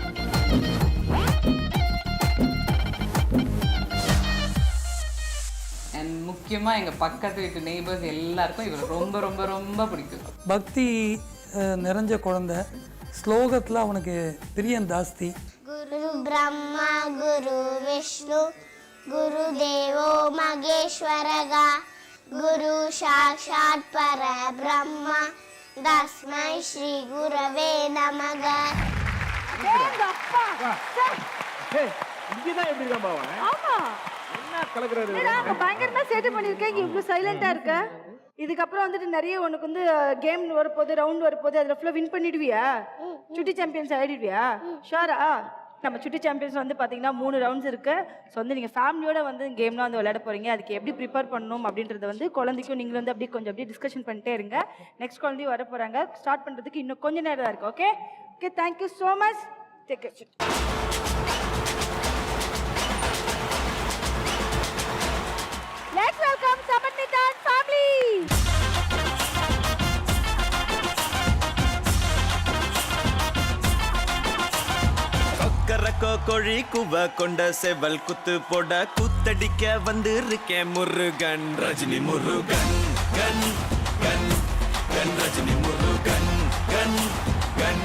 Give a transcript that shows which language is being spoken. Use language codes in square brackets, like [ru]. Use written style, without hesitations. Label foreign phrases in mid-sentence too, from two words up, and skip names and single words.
[ta] அண்ட் முக்கியமாக எங்கள் பக்கத்து வீட்டு நெய்பர்ஸ் எல்லாருக்கும் இவர் ரொம்ப ரொம்ப ரொம்ப பிடிக்கும். பக்தி நிறைஞ்ச குழந்தை, ஸ்லோகத்தில் அவனுக்கு பிரியம் ஜாஸ்தி. [sa] गुरु ब्रह्मा गुरु विष्णु गुरु देवो महेश्वरगा गुरु साक्षात् परब्रह्म तस्मै श्री गुरवे नमः. [ta] இங்கதான் எப்படி இருக்கான் பாவன்? ஆமா என்ன கலக்குறாரு? அங்க பயங்கரமா சேட்டை பண்ணிருக்கேன். இங்க இவ்வளவு சைலண்டா இருக்க. இதுக்கப்புறம் வந்துட்டு நிறைய உனக்கு வந்து கேம் வரப்போகுது, ரவுண்ட் வரப்போகுது, அதில் ஃபுல்லாக வின் பண்ணிடுவியா? சுட்டி சாம்பியன்ஸ் ஆகிடுவியா? ஷோரா? நம்ம சுட்டி சாம்பியன்ஸ் வந்து பார்த்தீங்கன்னா 3 ரவுண்ட்ஸ் இருக்கு. ஸோ வந்து நீங்கள் ஃபேமிலியோட வந்து கேம்லாம் வந்து விளையாட போறீங்க. அதுக்கு எப்படி ப்ரிப்பேர் பண்ணணும் அப்படின்றத வந்து குழந்தைக்கும் நீங்களும் வந்து அப்படியே கொஞ்சம் அப்படியே டிஸ்கஷன் பண்ணிட்டே இருங்க. நெக்ஸ்ட் குழந்தையும் வர போகிறாங்க. ஸ்டார்ட் பண்ணுறதுக்கு இன்னும் கொஞ்சம் நேரம் தான் இருக்கு. [en] Okay okay, Thank you so much. Take care. Let's welcome Samanmita and family. [ta] கொக்கரக்கோ கொழி குவ கொண்ட செவல் குத்து போட குத்தடிக்க வந்து இருக்கேன் முருகன் ரஜினி முருகன் கன் கன் கன் ரஜினி முருகன் கன் கன்.